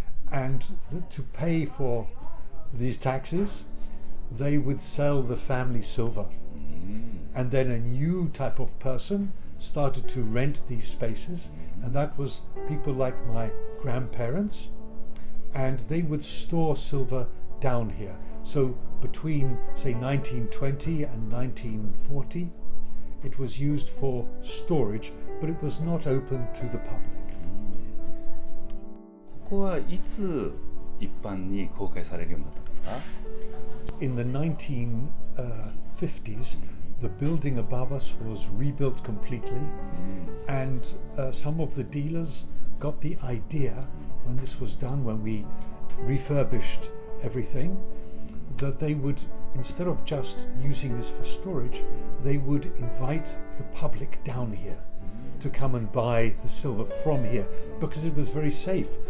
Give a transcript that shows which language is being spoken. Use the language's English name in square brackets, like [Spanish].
[English] and to pay for these taxes, they would sell the family silver, and then a new type of person started to rent these spaces, and that was people like my grandparents, and they would store silver down here. So between, say, 1920 and 1940, it was used for storage, but it was not open to the public. [Japanese] ここはいつ一般に公開されるようになったんですか？ [English] In the 1950s, the building above us was rebuilt completely, and some of the dealers got the idea when this was done, when we refurbished everything, that they would, instead of just using this for storage, they would invite the public down here to come and buy the silver from here, because it was very safe.